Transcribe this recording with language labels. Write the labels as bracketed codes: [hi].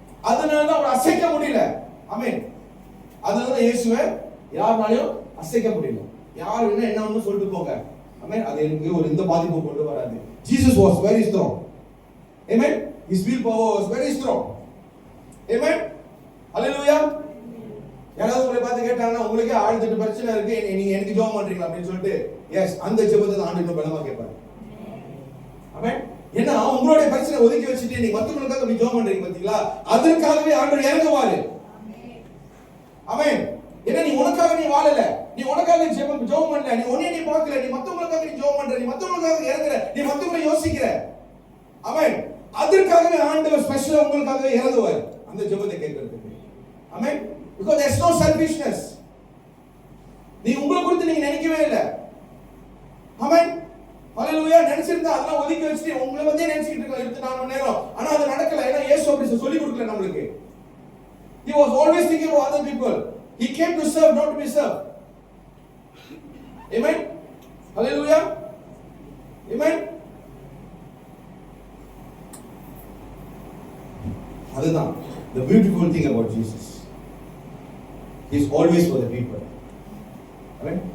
[ta] அதனால தான் அவர் அசைக்க முடியல. ஆமென். அதனால தான் இயேசுவை யாராலையும் அசைக்க முடியல. யார் என்ன ஒன்னு சொல்லிட்டு போங்க. ஆமென். அது எனக்கு ஒரு இந்த பாதிப்பு கொண்டு வராது. [en] Jesus was very strong. Amen. His will power was very strong. Amen. Hallelujah. [ta] யாராவது உங்களை பார்த்து கேட்டாங்கன்னா, உங்களுக்கு 1008 பிரச்சனை இருக்கு, நீங்க எனக்கு ஜெபம் பண்றீங்களா அப்படின்னு சொல்லிட்டு, எஸ், அந்த ஜெபத்தை ஆண்டவர் இன்னும் பலமா கேட்பார். ஆமென். ஏன்னா உங்களுடைய பிரச்சனை ஒதுக்கி வச்சுட்டு நீங்க மத்தவங்களுக்காக நீ ஜெபம் பண்றீங்க பாத்தீங்களா, அதற்காகவே ஆண்டவர் இறங்குவாரு. ஆமென். ஏன்னா நீ உனக்காக நீ வாழல, நீ உனக்காக ஜெபம் பண்ணல, நீ உன்னை நீ பார்க்கல, நீ மத்தவங்களுக்காக நீ ஜெபம் பண்ற, நீ மத்தவங்களுக்காக இறங்குற, நீ மத்தவங்களை யோசிக்கிற. ஆமென். அதற்காகவே ஆண்டவர் ஸ்பெஷலா உங்களுக்காக இறங்குவார் அந்த ஜெபத்தை கேட்கிறதுக்கு. ஆமென். [en] Because there's no selfishness. [ta] நீ உங்களை குறித்து நீங்க நினைக்கவே இல்லை. ஆமென். ஹalleluya. நினைச்சிருந்தா அதெல்லாம் ஒதுக்கி வச்சிட்டு உங்களை வந்து நினைச்சிட்டு இருக்க 24 மணி நேரம். ஆனா அது நடக்கல. ஏன்னா இயேசு அப்படி சொல்லி கொடுக்கல நமக்கு. [en] He was always thinking about other people. He came to serve, not to be served. Amen. Hallelujah. Amen. [ta] அதுதான் [en] the beautiful thing about Jesus. He is always for the people. Amen.